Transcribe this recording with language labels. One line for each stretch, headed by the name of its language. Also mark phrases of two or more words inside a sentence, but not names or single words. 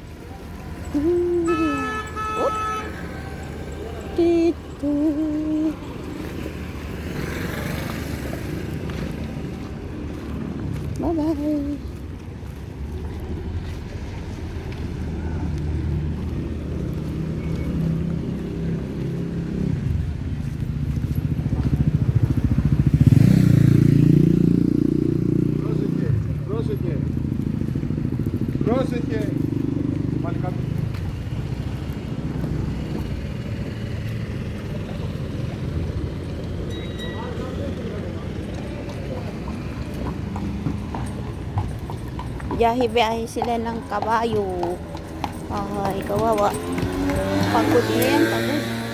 Filipino: Oop. Dito. Bye-bye.
Greek: Πρόσεχε, πρόσεχε. Πάλι κάτω.
Filipino: Biyahe-biyahe sila ng kabayo. Ay, kawawa. Pagod na yan, pagod.